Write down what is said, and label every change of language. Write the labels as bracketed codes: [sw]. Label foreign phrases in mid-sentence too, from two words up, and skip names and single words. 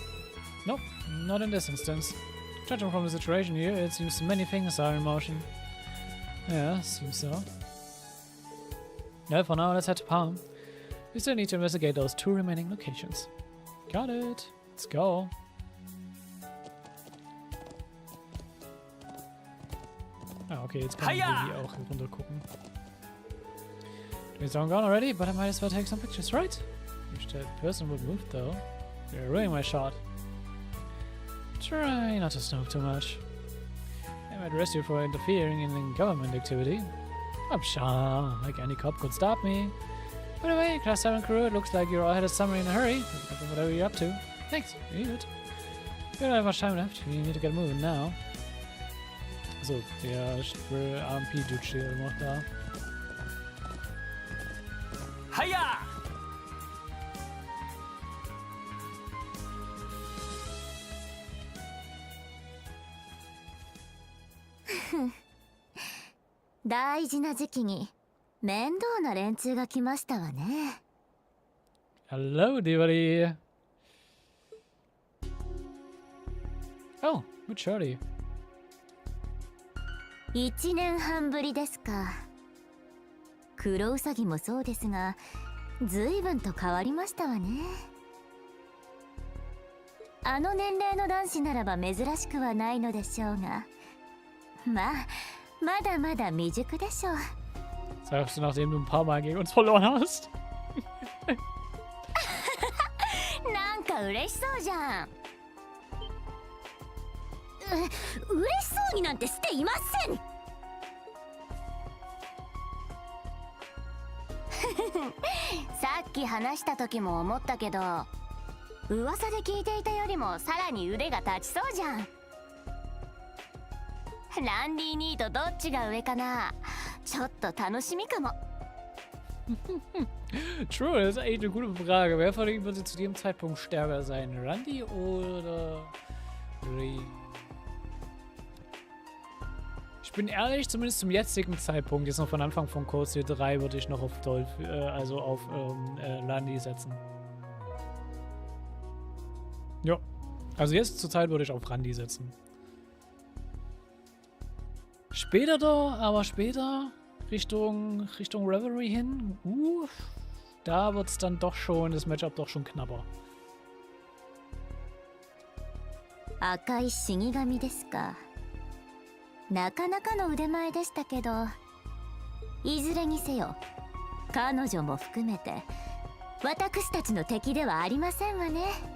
[en] Nope, not in this instance. Judging from the situation here, it seems many things are in motion. Yeah, seems so. Well, for now, let's head to Palm. We still need to investigate those 2 remaining locations. Got it. Let's go. [de] Ah, okay, jetzt kann ich hier auch runter gucken. [en] It's all gone already, but I might as well take some pictures, right? Wish that person would move though. You're ruining my shot. Try not to snoop too much. I might arrest you for interfering in government activity. I'm sure, like any cop could stop me. By the way, Class 7 crew, it looks like you're all headed somewhere in a hurry. Whatever you're up to. Thanks, you need it. We don't have much time left. We need to get moving now. [de] So, der RMP-Dude steht noch da. Hiya! [ja] 大事な時期に面倒な連中が来ましたわね。 [en] Hello, everybody. Oh, good shorty. [ja] 1 年半ぶりですか。黒ウサギもそうですが、随分と変わりましたわね。あの年齢の男子ならば珍しくはないのでしょうが、まあまだまだ未熟でしょう。 [de] Sagst du, nachdem du ein paar Mal gegen uns verloren hast? [ja] なんか嬉しそうじゃん。嬉しそうになんてしていません。さっき話した時も思ったけど、噂で聞いていたよりもさらに腕が立ちそうじゃん。ランディ兄とどっちが上かな。ちょっと楽しみかも。 [de] True, das ist eigentlich eine gute Frage. Wer von ihnen würde zu dem Zeitpunkt stärker sein? Randy oder Ray? Ich bin ehrlich, zumindest zum jetzigen Zeitpunkt, jetzt noch von Anfang von Große 3, würde ich noch auf also auf Randy setzen. Ja, also jetzt zur Zeit würde ich auf Randy setzen. Später da, aber später Richtung Revelry hin, da wird es dann doch schon, das Matchup doch schon knapper. [ja] 赤い死神ですか。なかなかの腕前でしたけど、いずれにせよ彼女も含めて私たちの敵ではありませんわね。